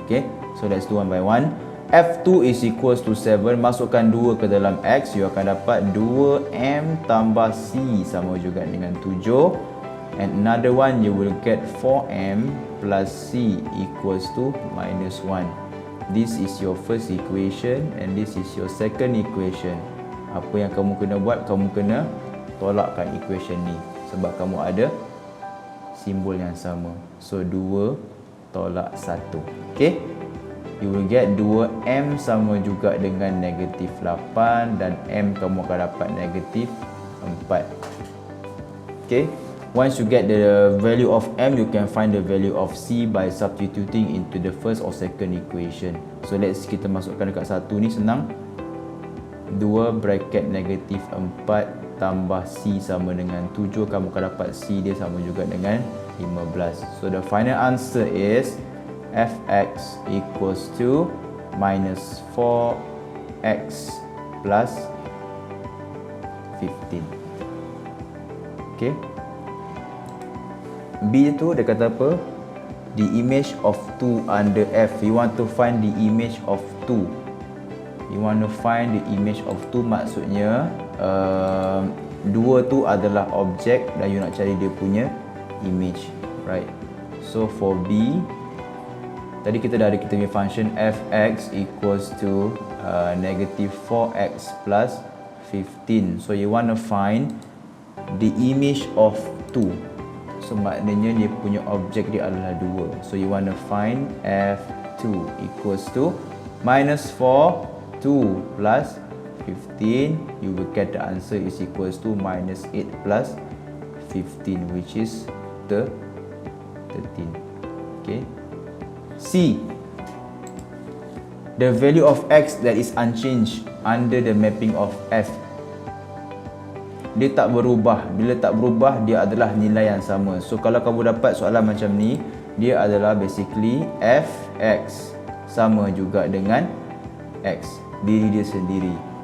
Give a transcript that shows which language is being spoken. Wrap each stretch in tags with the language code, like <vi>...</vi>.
<en>Okay, so let's do one by one. f2 is equals to 7,</en> <ms>masukkan 2 ke dalam x, you akan dapat 2m tambah c sama juga dengan 7.</ms> <en>And another one, you will get 4m plus c equals to minus 1. This is your first equation and this is your second equation.</en> <ms>Apa yang kamu kena buat, kamu kena tolakkan equation ni sebab kamu ada simbol yang sama. So 2 tolak 1. Okay,</ms> <en>you will get</en> <ms>2m sama juga dengan negatif 8 dan m kamu akan dapat negatif 4.</ms> <en>Okay, once you get the value of m, you can find the value of c by substituting into the first or second equation.</en> <ms>So let's kita masukkan dekat satu ni, senang. 2 bracket negatif 4 tambah c sama dengan 7, kamu akan dapat c dia sama juga dengan 15.</ms> <en>So the final answer is fx equals to minus 4x plus 15.</en> <ms>Okay, B tu dia kata apa?</ms> <en>The image of 2 under f. You want to find the image of 2. You want to find the image of 2</en> <ms>maksudnya 2 tu adalah objek dan you nak cari dia punya image, right?</ms> <en>So for B,</en> <ms>tadi kita dah ada kita punya</ms> <en>function fx equals to negative 4x plus 15. So you want to find the image of 2.</en> <ms>So maknanya dia punya objek dia adalah 2.</ms> <en>So you want to find f2 equals to minus 4, 2 plus 15. You will get the answer is equals to minus 8 plus 15, which is the 13. Okay. C, the value of x that is unchanged under the mapping of f.</en> <ms>Dia tak berubah. Bila tak berubah, dia adalah nilai yang sama. So kalau kamu dapat soalan macam ni, dia adalah basically fx sama juga dengan x, diri dia sendiri.</ms>